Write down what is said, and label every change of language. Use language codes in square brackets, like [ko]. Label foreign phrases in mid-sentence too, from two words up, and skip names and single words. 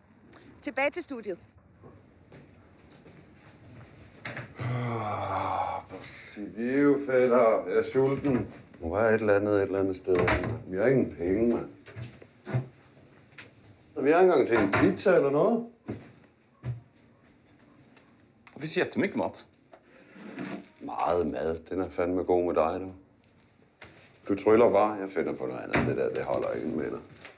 [da] Tilbage til studiet. Presidio, fætter. Jeg er sulten. Må være et eller andet sted. Vi har ingen penge, mand. Vi har ikke engang til en pizza eller noget. [sv] Det finns jättemycket mat. [da] Meget mad. Den er fandme god med dig, du. Du tryller bare. Jeg finder på noget andet. Det der, det holder ikke med dig.